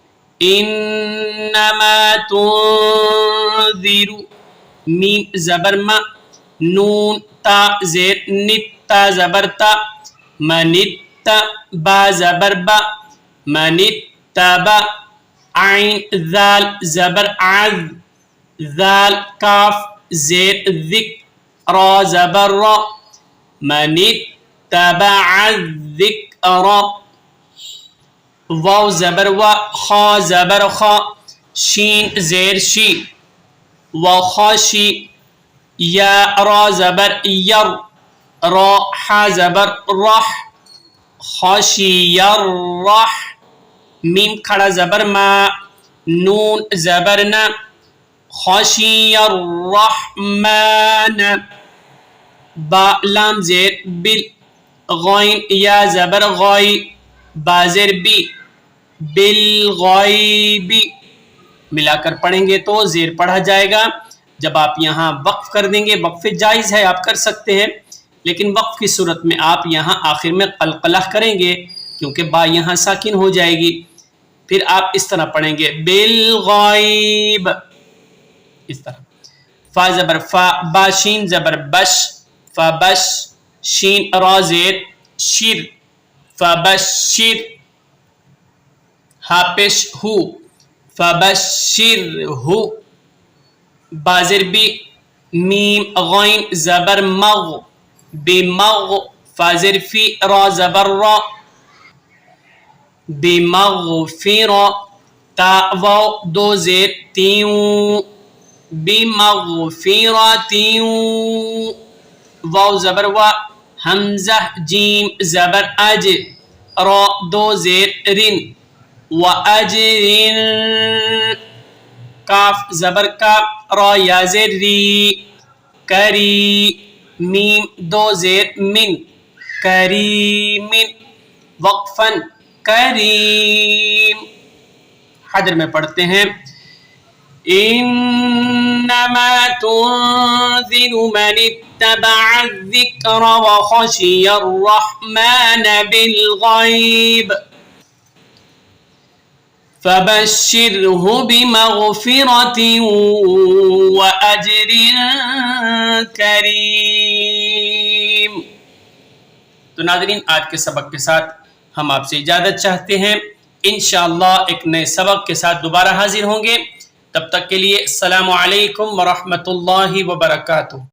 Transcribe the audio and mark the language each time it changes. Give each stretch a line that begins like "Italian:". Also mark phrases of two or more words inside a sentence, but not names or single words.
Arabic: انما تنذر،
Urdu: میم زبر ما، نون تا زیر نت، تا زبر تا، منت، با زبر با، منت تبا، عین ذال زبر عذ، ذال کاف زیر ذک، را زبر را،
Arabic: من اتبع الذکر،
Urdu: واو زبر و، خا زبر خا، شین زیر شی، وخاشی، یا را زبر یر، را حا زبر رح،
Arabic: خاشی الرح،
Urdu: میم کھڑا زبر ما، نون زبر نا،
Arabic: خاشی الرحمن،
Urdu: با لام زیر بل، غین یا زبر غائی، با زیر بی، بالغیب، ملا کر پڑھیں گے تو زیر پڑھا جائے گا۔ جب آپ یہاں وقف کر دیں گے، وقف جائز ہے، آپ کر سکتے ہیں، لیکن وقف کی صورت میں آپ یہاں آخر میں قلقلہ کریں گے کیونکہ با یہاں ساکن ہو جائے گی۔ پھر آپ اس طرح پڑھیں گے بالغیب، اس طرح، فا زبر فا، با شین زبر بش، فبش، شین را زیر شر، فبشر ہا پیش ہو فبشر ہو بازر بی میم غین زبر مغ بمغ فازر فی را زبر را بمغفر تا واو دو زیر تیوں بمغفرت واو زبر وا حمزہ جیم زبر اج را دو زیر رن واجر کاف زبر کا را یا زیر ری کری میم دو زیر من کریم وقفن کریم. حدر میں پڑھتے ہیں
Arabic: انما تنذر من اتبع الذکر وخشی الرحمن بالغیب فبشره بمغفرة وأجر کریم.
Urdu: تو ناظرین آج کے سبق کے ساتھ ہم آپ سے اجازت چاہتے ہیں. انشاءاللہ ایک نئے سبق کے ساتھ دوبارہ حاضر ہوں گے. تب تک کے لیے
Arabic: السلام علیکم ورحمۃ اللہ وبرکاتہ.